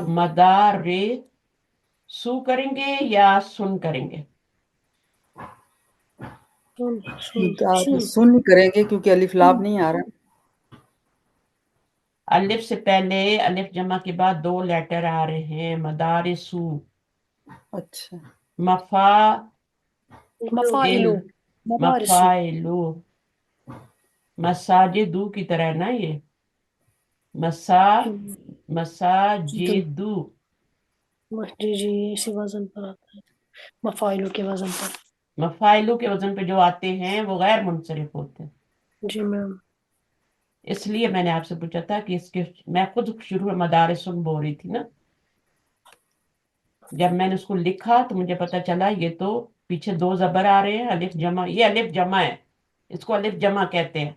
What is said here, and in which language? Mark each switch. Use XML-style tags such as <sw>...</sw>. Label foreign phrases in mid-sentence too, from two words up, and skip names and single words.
<hi>अब मदार रे सु करेंगे या सुन करेंगे? सुन सुन सुन। सुन करेंगे क्योंकि</hi> <ar>ألف لام</ar> <hi>नहीं आ रहा। अलिफ से पहले, अलिफ जमा के बाद दो लेटर आ रहे हैं, मदारिसु। अच्छा। मफा इल, मफाइलू। मदारिसु। मफाइलु। मसाजिदू की तरह ना ये, मसा, दुल। मसाजिदू। जी जी, इसी वजन पर आता है, मफाइलू के वजन पर। मफाइलू के वजन पे जो आते हैं वो गैर मुनसरिफ होते हैं। जी मैम। इसलिए मैंने आपसे पूछा था कि इसके, मैं खुद शुरू में मदारिसुन बोल रही थी ना, जब मैंने उसको लिखा तो मुझे पता चला ये तो पीछे दो जबर आ रहे हैं, अलिफ जमा, ये अलिफ जमा है, इसको अलिफ जमा कहते हैं।</hi>